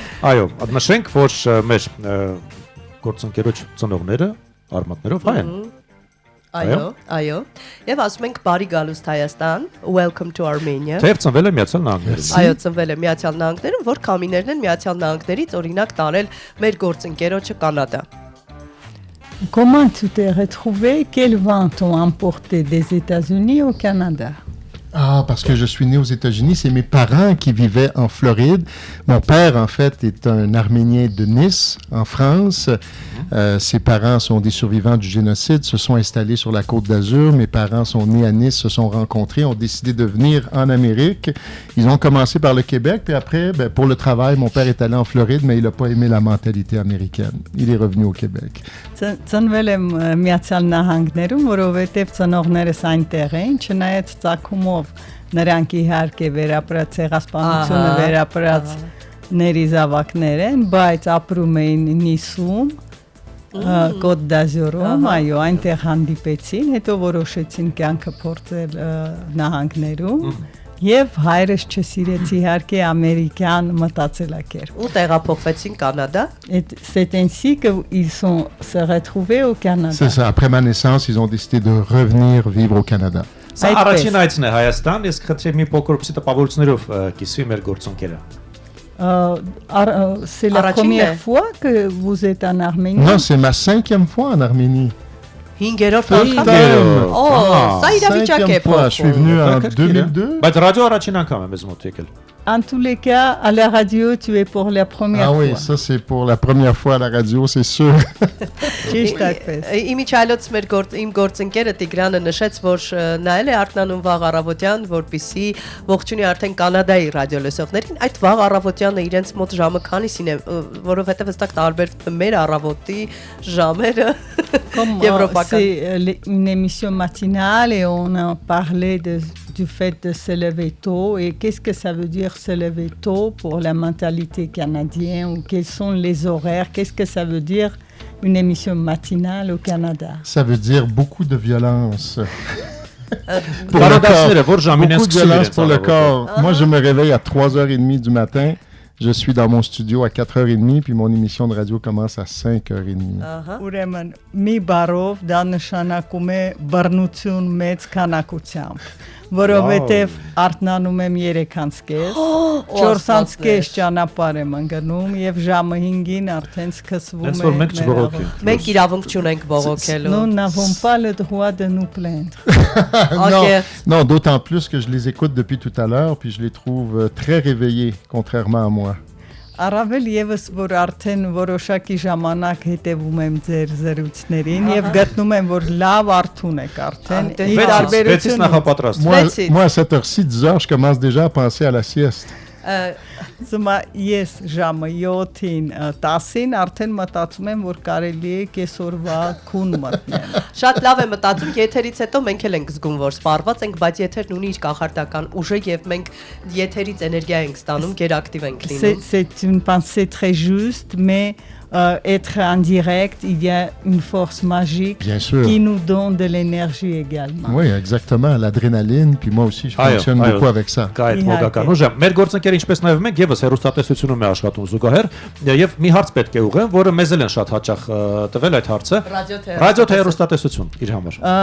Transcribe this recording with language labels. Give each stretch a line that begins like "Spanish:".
Armenian: Այո, նշենք, որ մեր գործընկերոջ ծնողները արմատներով հայ են։ Այո։ Եվ ասում ենք բարի գալուստ Հայաստան,
English: welcome to Armenia։
Armenian: Թեև ծնվել է Միացյալ Նահանգներում։ Այո, ծնվել է Միացյալ Նահանգներում, որ քամիներն են Միացյալ Նահանգներից օրինակ տարել մեր գործընկերոջը Կանադա։
French: Comment tu t'es retrouvé? Quels vents t'ont emporté des États-Unis au Canada? Ah, parce que je suis né aux États-Unis, c'est mes parents qui vivaient en Floride. Mon père, en fait, est un Arménien de Nice, en France. Ses parents sont des survivants du génocide, se sont installés sur la Côte d'Azur. Mes parents sont nés à Nice, se sont rencontrés, ont décidé de venir en Amérique. Ils ont commencé par le Québec, puis après, pour le travail, mon père est allé en Floride, mais il n'a pas aimé la mentalité américaine. Il est revenu au Québec.
Armenian: Ծնվել եմ Միացյալ Նահանգներում, որովհետև ծնողներս այնտեղ էին, չնայած ծագումով նրանք իհարկե վերապրած ցեղասպանությունը վերապրած ներիզավակներ են, բայց ապրում էին Նիսում, Կոտ դ'Ազուրում, այո, այնտեղ հանդիպեցին, հետո որոշեցին կյանքը փորձել նահանգներում։ Եվ հայրս չսիրեց իհարկե ամերիկյան մտածելակերպ։ Ու տեղափոխվեցին Կանադա։
French: C'est ainsi qu'ils se retrouvés au Canada. C'est ça, après ma naissance, ils ont décidé de revenir vivre au Canada.
Armenian: Սա առաջին այցն է Հայաստան, իսկ խնդրեմ մի փոքր պսի տպավորություններով կիսվի մեր գործընկերը։
French: C'est la première fois que vous êtes en Arménie? Non, c'est ma 5e fois en Arménie.
Armenian: 5-րդ անգամ։ Սա իրավիճակ է
French: Je suis venu en 2002.
Armenian: Բայց ռադիո առաջին անգամ է մեզ մոտ եկել։
French: En tous les cas, à la radio, tu es pour la première fois. Ah oui, ça c'est pour la première fois à la radio, c'est sûr.
Armenian: Ճիշտ այդպես։ Իմիջայլոց իմ գործընկերը Տիգրանը նշեց, որ նայել է Արտնանում վաղ առավոտյան, որպեսի ողջունի արդեն Կանադայի ռադիոլսողներին, այդ վաղ առավոտյանը իրենց մոտ ժամը քանիսին է, որովհետև հստակ տարբերվում է մեր առավոտի ժամերը եվրոպական։
French: C'est une émission matinale et on a parlé du fait de se lever tôt et qu'est-ce que ça veut dire se lever tôt pour la mentalité canadienne ou quels sont les horaires, qu'est-ce que ça veut dire une émission matinale au Canada? Ça veut dire beaucoup de violence. Beaucoup de violence pour le corps. Moi, je me réveille à 3h30 du matin. Je suis dans mon studio à 4h30, puis mon émission de radio commence à 5h30.
Armenian: Ուրեմն մի բառով դա նշանակում է բռնություն մեծ քանակությամբ, որովհետև արթնանում եմ 3:30, 4:30 ճանապարհ եմ ընկնում եւ ժամը 5-ին արդեն սկսվում է։ Մենք իրավունք չունենք բողոքելու։
French: Nous n'avons pas le droit de nous plaindre. Non, d'autant plus que je les écoute depuis tout à l'heure, puis je les trouve très réveillés, contrairement à moi.
Armenian: Առավել եւս որ արդեն որոշակի ժամանակ հետևում եմ ձեր զրույցներին եւ գտնում եմ որ լավ արթուն եք արդեն Վեցից նախապատրաստ։
French: Moi, à cette heure-ci, 10 heures, je commence déjà à penser à la sieste.
Armenian: Զմա ես ժամը 7-ին 10-ին արդեն մտածում եմ որ կարելի է կեսօրվա քուն մտնել։ Շատ լավ է մտածում, եթերից հետո մենք էլ ենք զգում, որ սպառված ենք, բայց եթերն ունի իր կախարդական ուժը եւ մենք եթերից էներգիա ենք ստանում, գերակտիվ ենք լինում։
French: C'est une pensée très juste, mais être en direct, il y a une force magique qui nous donne de l'énergie également. Oui, exactement, l'adrénaline, puis moi aussi, je fonctionne beaucoup avec ça.
Armenian: Կա այդ մոգական ուժը։ Մեր գործընկերը ինչպես նաև մենք եւս հեռուստատեսությունում է աշխատում զուգահեռ եւ մի հարց պետք է ուղղեմ, որը մեզ էլ են շատ հաճախ տվել այդ հարցը։ Ռադիո թե հեռուստատեսություն իր համար։